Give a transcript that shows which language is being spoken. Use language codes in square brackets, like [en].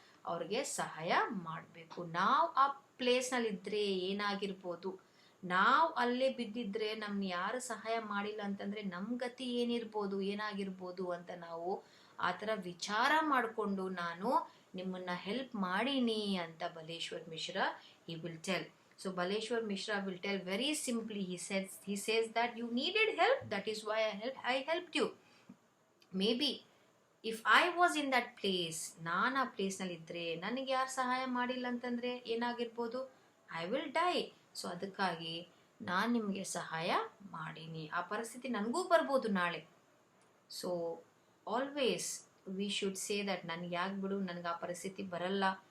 [kn] ಅವ್ರಿಗೆ ಸಹಾಯ ಮಾಡಬೇಕು. ನಾವು ಆ ಪ್ಲೇಸ್ನಲ್ಲಿದ್ದರೆ ಏನಾಗಿರ್ಬೋದು? ನಾವು ಅಲ್ಲೇ ಬಿದ್ದಿದ್ರೆ ನಮ್ಗೆ ಯಾರು ಸಹಾಯ ಮಾಡಿಲ್ಲ ಅಂತಂದರೆ ನಮ್ಮ ಗತಿ ಏನಾಗಿರ್ಬೋದು ಅಂತ ನಾವು ಆ ಥರ ವಿಚಾರ ಮಾಡಿಕೊಂಡು ನಾನು ನಿಮ್ಮನ್ನು ಹೆಲ್ಪ್ ಮಾಡೀನಿ ಅಂತ Baleshwar Mishra [en] he will tell. So Baleshwar Mishra will tell very simply. He says that you needed help, that is why I helped you. Maybe if I was in that place, [kn] ನಾನು ಆ ಪ್ಲೇಸ್ನಲ್ಲಿದ್ದರೆ ನನಗೆ ಯಾರು ಸಹಾಯ ಮಾಡಿಲ್ಲ ಅಂತಂದರೆ ಏನಾಗಿರ್ಬೋದು? [en] I will die. [kn] ಸೊ ಅದಕ್ಕಾಗಿ ನಾನು ನಿಮಗೆ ಸಹಾಯ ಮಾಡೀನಿ. ಆ ಪರಿಸ್ಥಿತಿ ನನಗೂ ಬರ್ಬೋದು ನಾಳೆ. So [en] always we should say that [kn] ನನಗೆ ಯಾಕೆ ಬಿಡು, ನನಗೆ ಆ ಪರಿಸ್ಥಿತಿ ಬರಲ್ಲ.